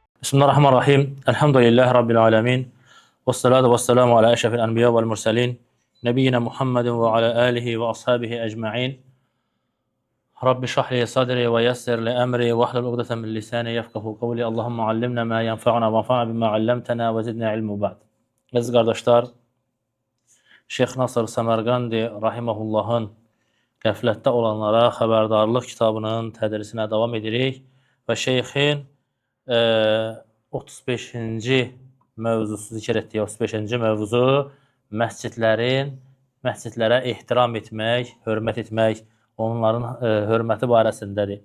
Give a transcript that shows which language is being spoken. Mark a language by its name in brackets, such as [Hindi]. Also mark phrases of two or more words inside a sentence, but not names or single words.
[Arabic] بسم الله الرحمن الرحيم. الحمد لله رب العالمين. والصلاة والسلام على أشرف الأنبياء والمرسلين. نبينا محمد وعلى آله وأصحابه أجمعين. رب اشرح لي صدري ويسر لي أمري واحلل عقدة من لساني يفقهوا قولي. اللهم علمنا ما ينفعنا وانفعنا بما علمتنا وزدنا علما بعد. [Azerbaijani] Aziz qardaşlar, Şeyx Nasır Səmərqandi rahimehullahın qəflətdə olanlara xəbərdarlıq kitabının tədrisinə davam edirik və şeyxin 35-ci mövzusu zikr etdiyi 35-ci mövzu məscidlərə ehtiram etmək, hörmət etmək, onların hörməti barəsindədir.